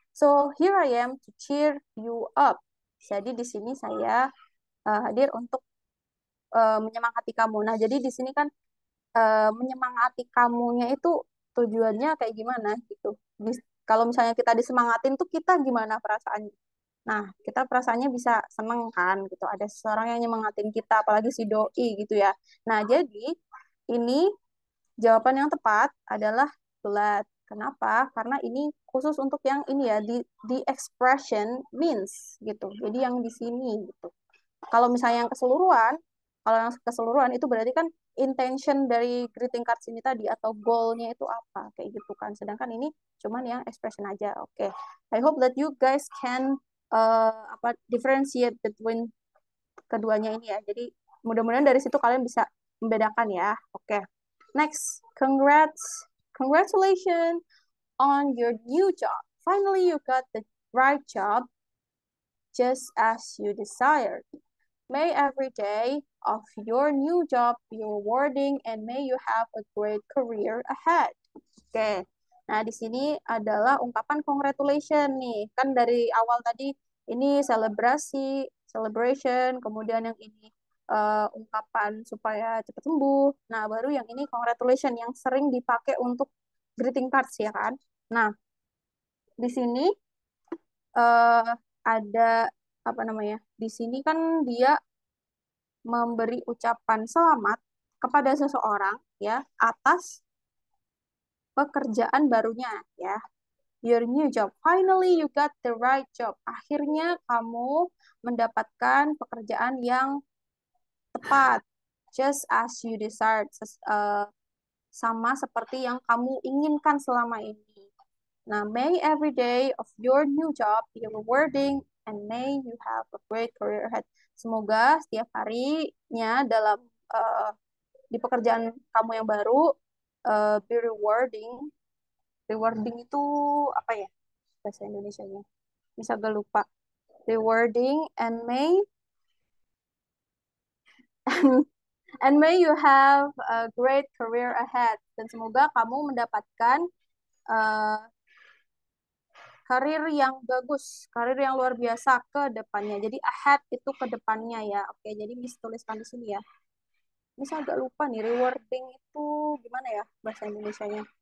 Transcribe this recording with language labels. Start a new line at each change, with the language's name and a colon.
English: So here I am to cheer you up.
Indonesian: Jadi di sini saya hadir untuk menyemangati kamu. Nah, jadi di sini kan menyemangati kamunya itu tujuannya kayak gimana gitu. Kalau misalnya kita disemangatin tuh kita gimana perasaannya? Nah, kita perasaannya bisa seneng kan gitu. Ada seseorang yang nyemangatin kita, apalagi si doi gitu ya. Nah, jadi ini jawaban yang tepat adalah glad. Kenapa? Karena ini khusus untuk yang ini ya, di expression means gitu. Jadi yang di sini gitu. Kalau misalnya yang keseluruhan, kalau yang keseluruhan itu berarti kan intention dari greeting cards ini tadi atau goalnya itu apa kayak gitu kan. Sedangkan ini cuman yang expression aja. Oke.
English: I hope that you guys can
Indonesian: apa differentiate between keduanya ini ya. Jadi mudah-mudahan dari situ kalian bisa membedakan ya. Oke.
English: Next, congratulations on your new job. Finally you got the right job just as you desired. May every day of your new job be rewarding and may you have a great career ahead.
Indonesian: Oke. Nah, di sini adalah ungkapan congratulation nih. Kan dari awal tadi ini selebrasi, celebration, kemudian yang ini ungkapan supaya cepat sembuh. Nah, baru yang ini congratulation yang sering dipakai untuk greeting cards ya kan. Nah, di sini uh, ada apa namanya? Di sini kan dia memberi ucapan selamat kepada seseorang ya atas pekerjaan barunya ya.
English: Your new job. Finally you got the right job.
Indonesian: Akhirnya kamu mendapatkan pekerjaan yang tepat.
English: Just as you desired.
Indonesian: Sama seperti yang kamu inginkan selama ini.
English: Nah, may every day of your new job be rewarding and may you have a great career ahead.
Indonesian: Semoga setiap harinya dalam di pekerjaan kamu yang baru
English: be rewarding.
Indonesian: Rewarding itu apa ya bahasa Indonesianya? Bisa gak lupa.
English: Rewarding and may and may you have a great career ahead.
Indonesian: Dan semoga kamu mendapatkan uh, karir yang bagus, karir yang luar biasa ke depannya. Jadi ahead itu ke depannya ya. Oke, jadi Miss tuliskan di sini ya. Miss agak lupa nih, rewarding itu gimana ya bahasa Indonesianya?